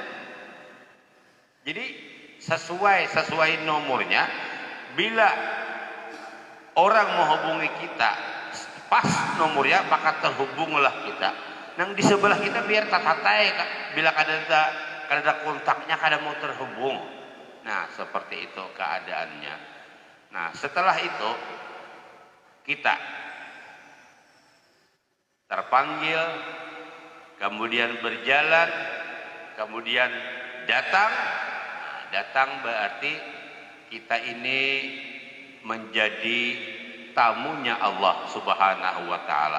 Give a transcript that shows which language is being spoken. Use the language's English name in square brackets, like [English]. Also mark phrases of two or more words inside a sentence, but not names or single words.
[Indonesian] Jadi sesuai nomornya. Bila orang menghubungi kita pas nomornya, maka terhubunglah kita. [Banjar] Nang di sebelah kita biar tatatai, bila kada kontaknya, kada mau terhubung. [Indonesian] Nah seperti itu keadaannya. Nah setelah itu kita terpanggil, kemudian berjalan, kemudian datang. Nah, datang berarti kita ini menjadi tamunya Allah [Arabic] سبحانه وتعالى.